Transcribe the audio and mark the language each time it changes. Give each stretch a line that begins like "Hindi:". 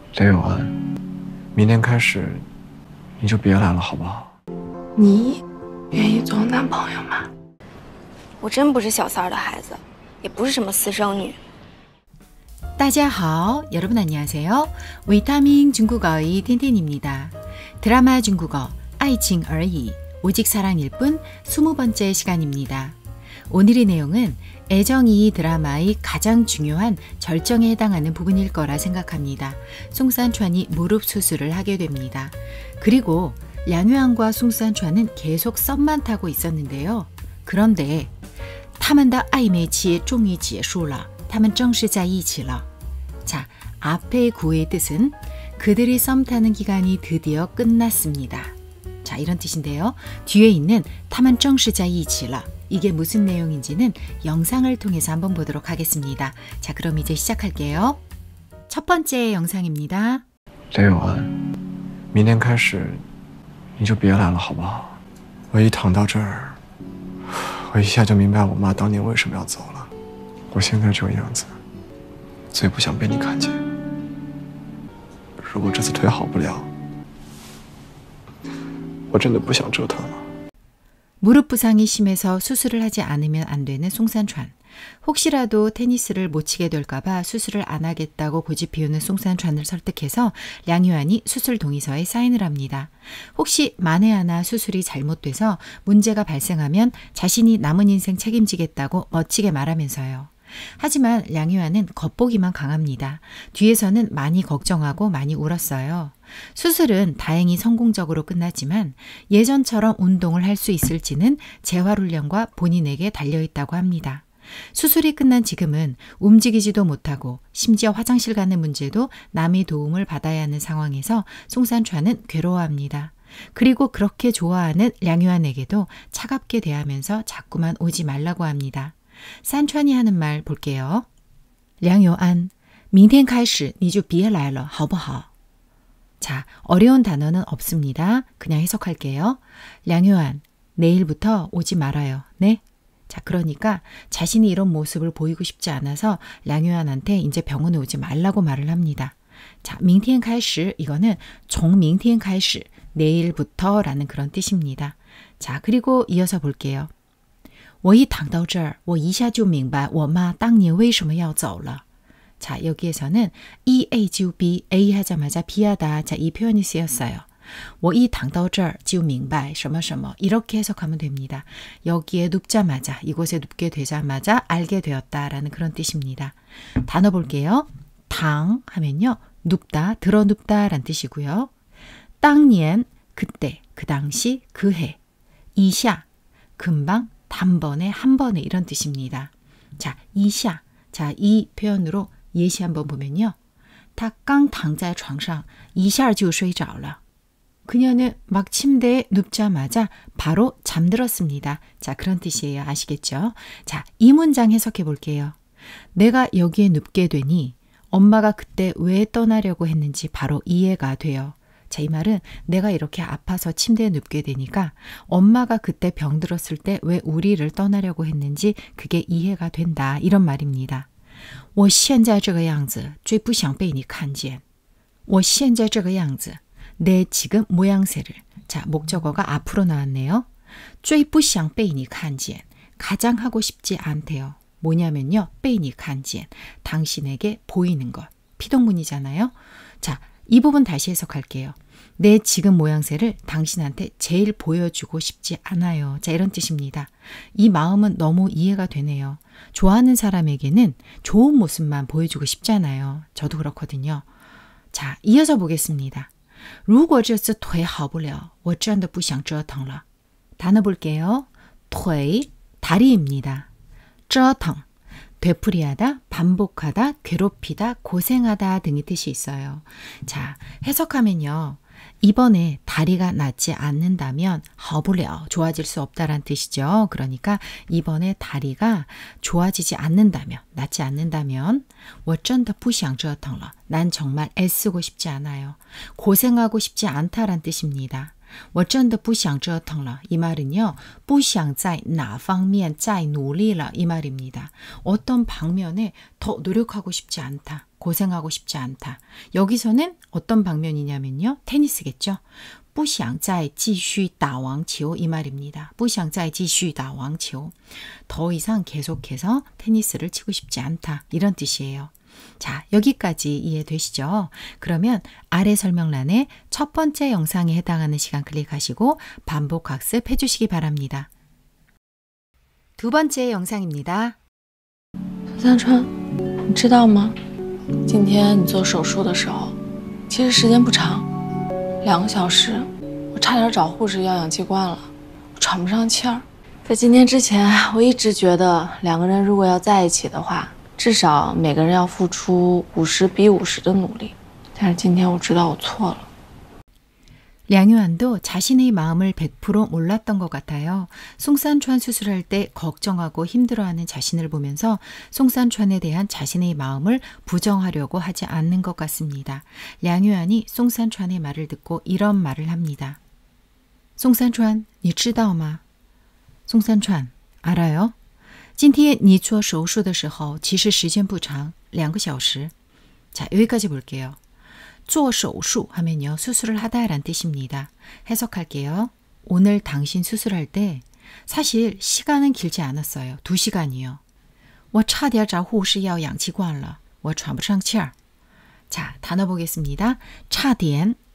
Chinese: 雷有安，明天开始你就别来了，好不好？你愿意做我男朋友吗？我真不是小三儿的孩子，也不是什么私生女。大家好,
Korean: 여러분 안녕하세요. 위타민 중국어의 틴틴입니다. 드라마 중국어 爱情而已, 오직 사랑일 뿐 20번째 시간입니다. 오늘의 내용은 애정이 드라마의 가장 중요한 절정에 해당하는 부분일 거라 생각합니다. 송산찬이 무릎 수술을 하게 됩니다. 그리고 량유안과 송산찬은 계속 썸만 타고 있었는데요. 그런데
Chinese: 他们的暧昧期终于结束了. 他们正式在一起了.
Korean: 자, 앞의 구의 뜻은 그들이 썸 타는 기간이 드디어 끝났습니다. 자, 이런 뜻인데요. 뒤에 있는
Chinese: 他们正式在一起了.
Korean: 이게 무슨 내용인지는 영상을 통해서 한번 보도록 하겠습니다. 자, 그럼 이제 시작할게요. 첫 번째 영상입니다.
Chinese: 雷有安，明天开始你就别来了，好不好？我一躺到这儿，我一下就明白我妈当年为什么要走了。我现在这个样子，最不想被你看见。如果这次腿好不了，我真的不想折腾了。
Korean: 무릎 부상이 심해서 수술을 하지 않으면 안 되는 송산찬. 혹시라도 테니스를 못 치게 될까봐 수술을 안 하겠다고 고집 피우는 송산찬을 설득해서 량유안이 수술 동의서에 사인을 합니다. 혹시 만에 하나 수술이 잘못돼서 문제가 발생하면 자신이 남은 인생 책임지겠다고 멋지게 말하면서요. 하지만 량유안은 겉보기만 강합니다. 뒤에서는 많이 걱정하고 많이 울었어요. 수술은 다행히 성공적으로 끝났지만 예전처럼 운동을 할 수 있을지는 재활훈련과 본인에게 달려있다고 합니다. 수술이 끝난 지금은 움직이지도 못하고 심지어 화장실 가는 문제도 남의 도움을 받아야 하는 상황에서 송산찬은 괴로워합니다. 그리고 그렇게 좋아하는 량유안에게도 차갑게 대하면서 자꾸만 오지 말라고 합니다. 산찬이 하는 말 볼게요.
Chinese: 梁有安,明天开始你就别来了,好不好?
Korean: 자, 어려운 단어는 없습니다. 그냥 해석할게요. 량유안, 내일부터 오지 말아요. 네? 자, 그러니까 자신이 이런 모습을 보이고 싶지 않아서 량유안한테 이제 병원에 오지 말라고 말을 합니다. 자,
Chinese: 明天开始
Korean: 이거는
Chinese: 从明天开始
Korean: 내일부터라는 그런 뜻입니다. 자, 그리고 이어서 볼게요.
Chinese: 我一躺到这儿,我一下就明白我妈当年为什么要走了.
Korean: 자, 여기에서는 A就B, A 하자마자 B하다. 자, 이 표현이 쓰였어요.
Chinese: 我一躺到这儿就明白什么什么
Korean: 이렇게 해석하면 됩니다. 여기에 눕자마자, 이곳에 눕게 되자마자 알게 되었다라는 그런 뜻입니다. 단어 볼게요. 당 하면요. 눕다, 들어 눕다라는 뜻이고요. 当年, 그때, 그 당시, 그 해. 一下, 금방, 단번에, 한 번에 이런 뜻입니다. 자, 一下. 자, 이 표현으로 예시 한번 보면요.
Chinese: 他刚躺在床上一下就睡着了.
Korean: 그녀는 막 침대에 눕자마자 바로 잠들었습니다. 자, 그런 뜻이에요. 아시겠죠? 자, 이 문장 해석해 볼게요. 내가 여기에 눕게 되니 엄마가 그때 왜 떠나려고 했는지 바로 이해가 돼요. 자, 이 말은 내가 이렇게 아파서 침대에 눕게 되니까 엄마가 그때 병들었을 때 왜 우리를 떠나려고 했는지 그게 이해가 된다. 이런 말입니다.
Chinese: 我现在这个样子最不想被你看见. 我现在这个样子.
Korean: 내 지금 모양새를. 자, 목적어가 앞으로 나왔네요.
Chinese: 最不想被你看见.
Korean: 가장 하고 싶지 않대요. 뭐냐면요.
Chinese: 被你看见.
Korean: 당신에게 보이는 것. 피동문이잖아요. 자, 이 부분 다시 해석할게요. 내 지금 모양새를 당신한테 제일 보여주고 싶지 않아요. 자, 이런 뜻입니다. 이 마음은 너무 이해가 되네요. 좋아하는 사람에게는 좋은 모습만 보여주고 싶잖아요. 저도 그렇거든요. 자, 이어서 보겠습니다.
Chinese: 如果这次腿好不了,我真的不想折腾了.
Korean: 단어 볼게요. 腿, 다리입니다. 折腾, 되풀이하다, 반복하다, 괴롭히다, 고생하다 등의 뜻이 있어요. 자, 해석하면요. 이번에 다리가 낫지 않는다면
Chinese: 好不了,
Korean: 좋아질 수 없다란 뜻이죠. 그러니까 이번에 다리가 좋아지지 않는다면, 낫지 않는다면
Chinese: 我真的不想折腾了.
Korean: 난 정말 애쓰고 싶지 않아요. 고생하고 싶지 않다란 뜻입니다.
Chinese: 我真的不想折腾了.
Korean: 이 말은요.
Chinese: 不想在哪方面再努力了.
Korean: 이 말입니다. 어떤 방면에 더 노력하고 싶지 않다. 고생하고 싶지 않다. 여기서는 어떤 방면이냐면요. 테니스겠죠.
Chinese: 不想再继续打网球
Korean: 이 말입니다.
Chinese: 不想再继续打网球.
Korean: 더 이상 계속해서 테니스를 치고 싶지 않다. 이런 뜻이에요. 자, 여기까지 이해되시죠? 그러면 아래 설명란에 첫 번째 영상에 해당하는 시간 클릭하시고 반복 학습해 주시기 바랍니다. 두 번째 영상입니다.
Chinese: 三川，你知道吗？今天你做手术的时候，其实时间不长，2个小时，我差点找护士要氧气罐了，我喘不上气儿。在今天之前，我一直觉得2个人如果要在一起的话，至少每个人要付出50比50的努力。但是今天我知道我错了。
Korean: 량유한도 자신의 마음을 100% 몰랐던 것 같아요. 송산추안 수술할 때 걱정하고 힘들어하는 자신을 보면서 송산추안에 대한 자신의 마음을 부정하려고 하지 않는 것 같습니다. 량유한이 송산추안의 말을 듣고 이런 말을 합니다. 송산추안,
Chinese: 你知道吗?
Korean: 송산추안, 알아요?
Chinese: 今天你做手术的时候其实时间不长2个小时.
Korean: 자, 여기까지 볼게요. 做手术 하면요. 수술을 하다라는 뜻입니다. 해석할게요. 오늘 당신 수술할 때 사실 시간은 길지 않았어요. 2시간이요.
Chinese: 我差点找护士要氧气罐了我喘不上气儿.
Korean: 자, 단어 보겠습니다. 差点.